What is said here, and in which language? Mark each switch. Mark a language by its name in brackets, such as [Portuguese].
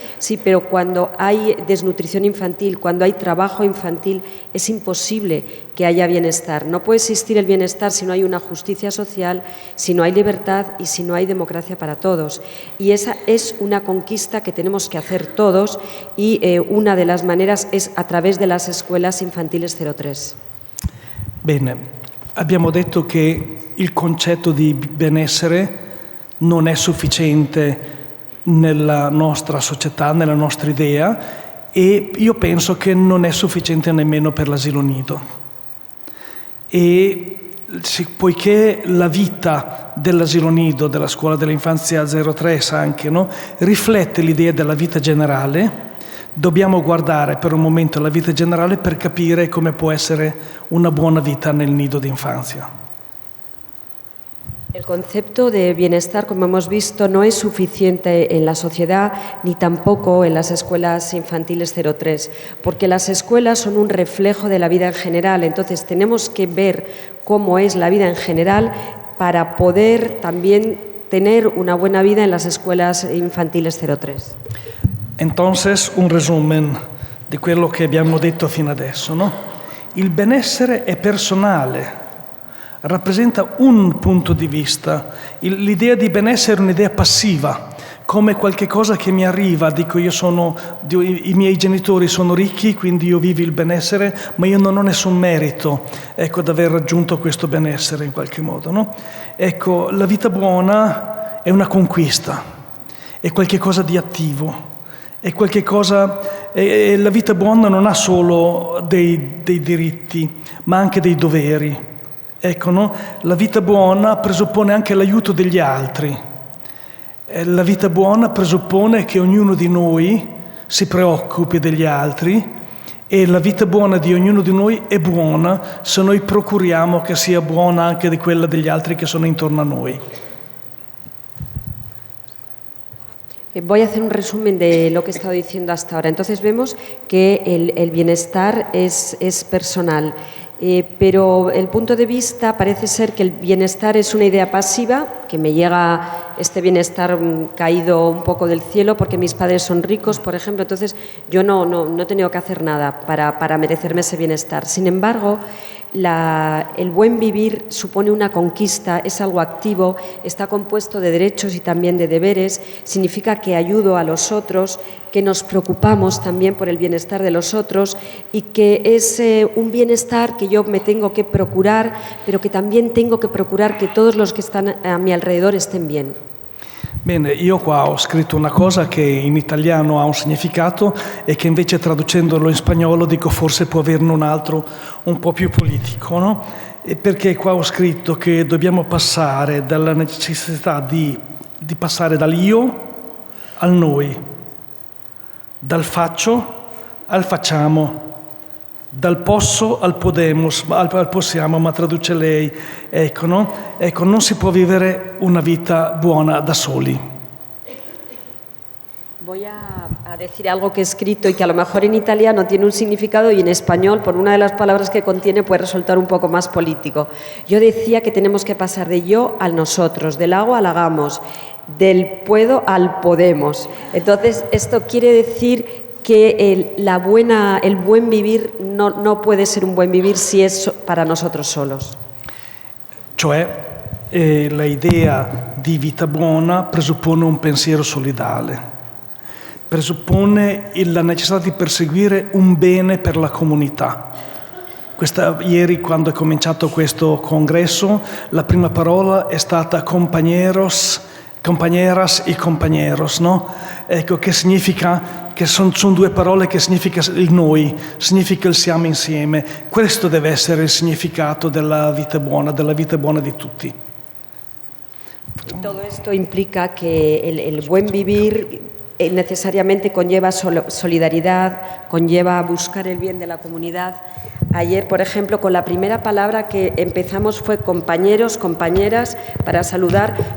[Spanish] Sí, pero cuando hay desnutrición infantil, cuando hay trabajo infantil, es imposible que haya bienestar. No puede existir el bienestar si no hay una justicia social, si no hay libertad y si no hay democracia para todos. Y esa es una conquista que tenemos que hacer todos y una de las maneras es a través de las escuelas infantiles 03. [Italian] Bene, abbiamo detto che il concetto di benessere non è sufficiente nella nostra società, nella nostra idea, e io penso che non è sufficiente nemmeno per l'asilo nido. E poiché la vita dell'asilo nido, della scuola dell'infanzia 03 anche, no, riflette l'idea della vita generale, dobbiamo guardare per un momento la vita generale per capire come può essere una buona vita nel nido d'infanzia. El concepto de bienestar, como hemos visto, no es suficiente en la sociedad ni tampoco en las escuelas infantiles 03, porque las escuelas son un reflejo de la vida en general. Entonces, tenemos que ver cómo es la vida en general para poder también tener una buena vida en las escuelas infantiles 03. [Spanish] Entonces, un resumen [Italian] di quello che abbiamo detto fino adesso, no? Il benessere è personale. Rappresenta un punto di vista. L'idea di benessere è un'idea passiva, come qualche cosa che mi arriva. Dico, i miei genitori sono ricchi, quindi io vivo il benessere, ma io non ho nessun merito, ecco, ad aver raggiunto questo benessere in qualche modo, no? Ecco, la vita buona è una conquista, è qualche cosa di attivo, è qualche cosa. La vita buona non ha solo dei diritti, ma anche dei doveri. Ecco, no? La vita buona presuppone anche l'aiuto degli altri. La vita buona presuppone che ognuno di noi si preoccupi degli altri, e la vita buona di ognuno di noi è buona se noi procuriamo che sia buona anche di quella degli altri che sono intorno a noi. [Spanish] Voy a hacer un resumen de lo que he estado diciendo hasta ahora. Entonces vemos que el bienestar es personal. Pero el punto de vista parece ser que el bienestar es una idea pasiva, que me llega este bienestar caído un poco del cielo porque mis padres son ricos, por ejemplo, entonces yo no he tenido que hacer nada para merecerme ese bienestar. Sin embargo, el buen vivir supone una conquista, es algo activo, está compuesto de derechos y también de deberes, significa que ayudo a los otros, que nos preocupamos también por el bienestar de los otros y que es un bienestar que yo me tengo que procurar, pero que también tengo que procurar que todos los que están a mi alrededor estén bien. [Italian] Bene, io qua ho scritto una cosa che in italiano ha un significato e che invece traducendolo in spagnolo dico forse può averne un altro un po' più politico, no? E perché qua ho scritto che dobbiamo passare dalla necessità di passare dall'io al noi, dal faccio al facciamo, dal posso al podemos, al possiamo, ma traduce lei, ecco, no? Ecco, non si può vivere una vita buona da soli. [Spanish] Voy a decir algo que he escrito y que a lo mejor en italiano tiene un significado y en español, por una de las palabras que contiene, puede resultar un poco más político. Yo decía que tenemos que pasar de yo al nosotros, del hago al hagamos, del puedo al podemos. Entonces, esto quiere decir que el buen vivir no puede ser un buen vivir si es para nosotros solos. [Italian] Cioè, la idea di vita buona presuppone un pensiero solidale, presuppone la necessità di perseguire un bene per la comunità. Ieri, quando è cominciato questo congresso, la prima parola è stata [Spanish] compañeros, compañeras y compañeros, [Italian] no? Ecco, che significa, che sono due parole che significa il noi, significa il siamo insieme. Questo deve essere il significato della vita buona di tutti. [Spanish] Todo esto implica que el buen vivir necesariamente conlleva solidaridad, conlleva buscar el bien de la comunidad. Ayer, por ejemplo, con la primera palabra que empezamos fue compañeros, compañeras, para saludar.